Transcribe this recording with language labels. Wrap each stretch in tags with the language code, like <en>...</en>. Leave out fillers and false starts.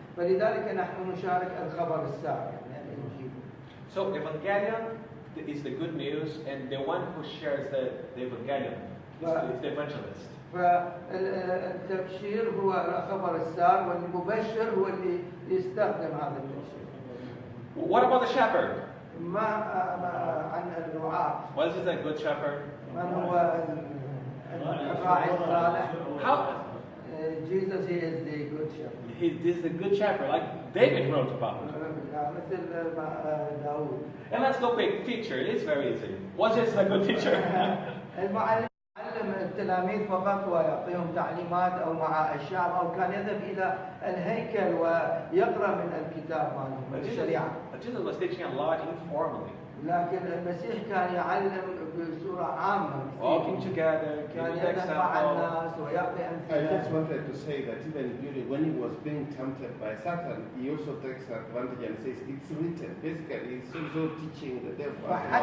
<ar>فلذلك نحن نشارك الخبر السار يعني الانجيل.</ar> <en>So evangelion is the good news, and the one who shares the evangelion is the evangelist.</en> <ar>فالتبشير هو خبر السار والمبشر هو اللي يستخدم هذا التبشير.</ar> <en>What about the shepherd?</en> <ar>ما عن الرعاة.</ar> <en>What is a good shepherd?</en> <ar>من هو الراعي الصالح؟</ar> <en>How? Jesus is the good shepherd. He is the good shepherd, like David wrote about.</en> <ar>مثل داود.</ar> <en>And let's go quick. Teacher, it's very easy. What's just a good teacher?</en> <ar>المعلم علم التلاميذ فقط ويعطيهم تعليمات أو مع الشعب أو كان يذهب إلى الهيكل ويقرأ من الكتاب مالهم الشريعة.</ar> <en>Jesus was teaching a lot informally.</en> <ar>لكن المسيح كان يعلم بصورة عامة.</ar> <en>Walking together,</en> <ar>كان</ar> <en>giving</en> <ar>يذهب مع</ar> <en>example.</en> <ar>الناس ويعطي</ar> <en>I just</en> <ar>أمثلة.</ar> <en>wanted to say that even during when he was being tempted by Satan, he also takes advantage and says it's written. Basically, he's also teaching the devil.</en>